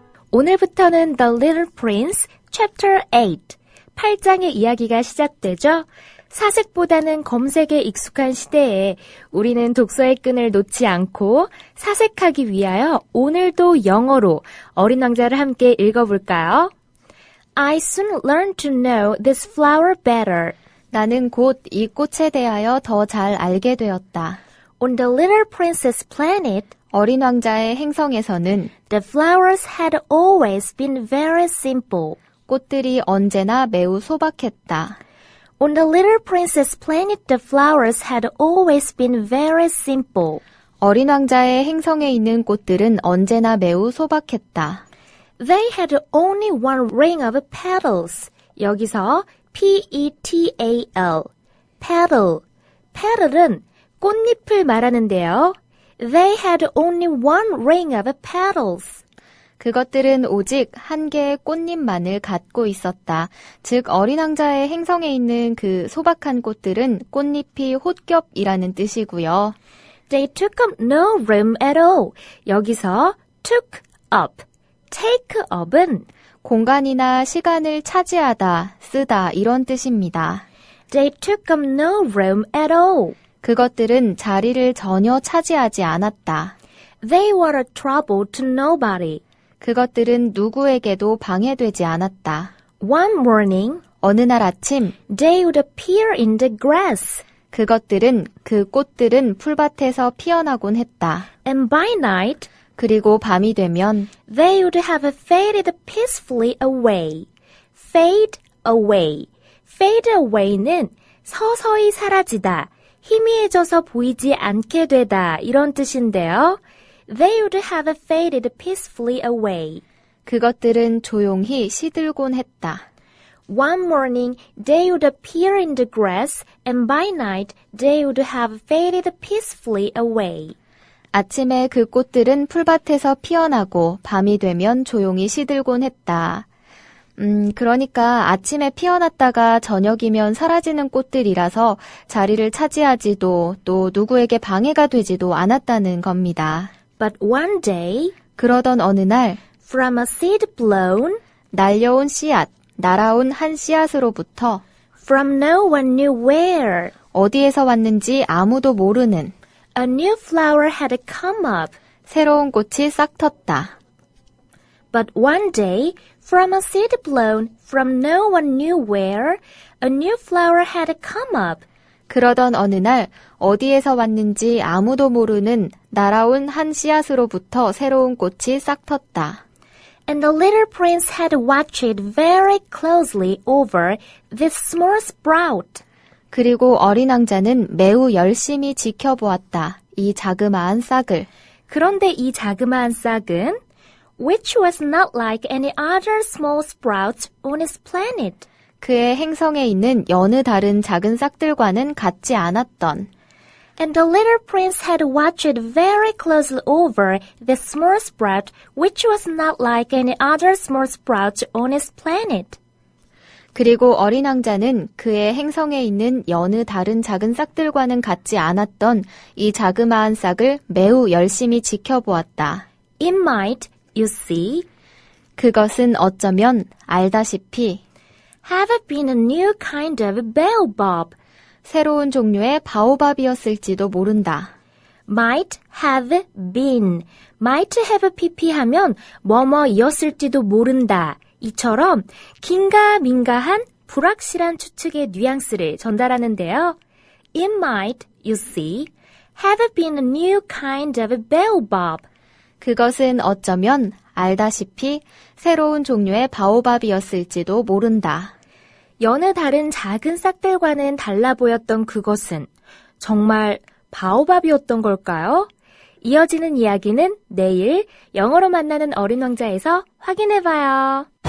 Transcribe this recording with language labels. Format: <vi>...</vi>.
<ko>오늘부터는</ko> <en>The Little Prince, Chapter 8,</en> <ko>8장의 이야기가 시작되죠. 사색보다는 검색에 익숙한 시대에 우리는 독서의 끈을 놓지 않고 사색하기 위하여 오늘도 영어로 어린 왕자를 함께 읽어볼까요?</ko> <en>I soon learned to know this flower better.</en> <ko>나는 곧 이 꽃에 대하여 더 잘 알게 되었다.</ko> <en>On the little princess planet,</en> <ko>어린 왕자의 행성에서는</ko> <en>the flowers had always been very simple.</en> <ko>꽃들이 언제나 매우 소박했다.</ko> <en>On the little princess planet, the flowers had always been very simple.</en> <ko>어린 왕자의 행성에 있는 꽃들은 언제나 매우 소박했다.</ko> <en>They had only one ring of petals.</en> <ko>여기서</ko> <en>P-E-T-A-L, petal.</en> <ko>petal은 꽃잎을 말하는데요.</ko> <en>They had only one ring of petals.</en> <ko>그것들은 오직 한 개의 꽃잎만을 갖고 있었다. 즉 어린 왕자의 행성에 있는 그 소박한 꽃들은 꽃잎이 홑겹이라는 뜻이고요.</ko> <en>They took up no room at all.</en> <ko>여기서</ko> <en>took up, take up은</en> <ko>공간이나 시간을 차지하다, 쓰다 이런 뜻입니다.</ko> <en>They took up no room at all.</en> <ko>그것들은 자리를 전혀 차지하지 않았다.</ko> <en>They were a trouble to nobody.</en> <ko>그것들은 누구에게도 방해되지 않았다.</ko> <en>One morning,</en> <ko>어느 날 아침</ko> <en>they would appear in the grass.</en> <ko>그 꽃들은 풀밭에서 피어나곤 했다.</ko> <en>And by night,</en> <ko>그리고 밤이 되면</ko> <en>they would have faded peacefully away. Fade away.</en> <ko>Fade away는 서서히 사라지다, 희미해져서 보이지 않게 되다 이런 뜻인데요.</ko> <en>They would have faded peacefully away.</en> <ko>그것들은 조용히 시들곤 했다.</ko> <en>One morning, they would appear in the grass, and by night, they would have faded peacefully away.</en> <ko>아침에 그 꽃들은 풀밭에서 피어나고 밤이 되면 조용히 시들곤 했다. 그러니까 아침에 피어났다가 저녁이면 사라지는 꽃들이라서 자리를 차지하지도 또 누구에게 방해가 되지도 않았다는 겁니다.</ko> <en>But one day,</en> <ko>그러던 어느 날</ko> <en>from a seed blown,</en> <ko>날려온 씨앗, 날아온 한 씨앗으로부터</ko> <en>from no one knew where,</en> <ko>어디에서 왔는지 아무도 모르는</ko> <en>a new flower had come up.</en> <ko>새로운 꽃이 싹 텄다.</ko> <en>But one day, from a seed blown from no one knew where, a new flower had come up.</en> <ko>그러던 어느 날 어디에서 왔는지 아무도 모르는 날아온 한 씨앗으로부터 새로운 꽃이 싹 텄다.</ko> <en>And the little prince had watched very closely over this small sprout.</en> <ko>그리고 어린 왕자는 매우 열심히 지켜보았다. 이 자그마한 싹을. 그런데 이 자그마한 싹은</ko> <en>which was not like any other small sprouts on his planet.</en> <ko>그의 행성에 있는 여느 다른 작은 싹들과는 같지 않았던.</ko> <en>And the little prince had watched very closely over this small sprout, which was not like any other small sprouts on his planet.</en> <ko>그리고 어린 왕자는 그의 행성에 있는 여느 다른 작은 싹들과는 같지 않았던 이 자그마한 싹을 매우 열심히 지켜보았다.</ko> <en>It might, you see,</en> <ko>그것은 어쩌면 알다시피</ko> <en>have been a new kind of baobab.</en> <ko>새로운 종류의 바오밥이었을지도 모른다.</ko> <en>Might have been.</en> <ko>might have pp하면 뭐뭐이었을지도 모른다. 이처럼 긴가민가한 불확실한 추측의 뉘앙스를 전달하는데요. It might, you see, have been a new kind of baobab. 그것은 어쩌면 알다시피 새로운 종류의 바오밥이었을지도 모른다. 여느 다른 작은 싹들과는 달라 보였던 그것은 정말 바오밥이었던 걸까요? 이어지는 이야기는 내일 영어로 만나는 어린 왕자에서 확인해봐요.</ko>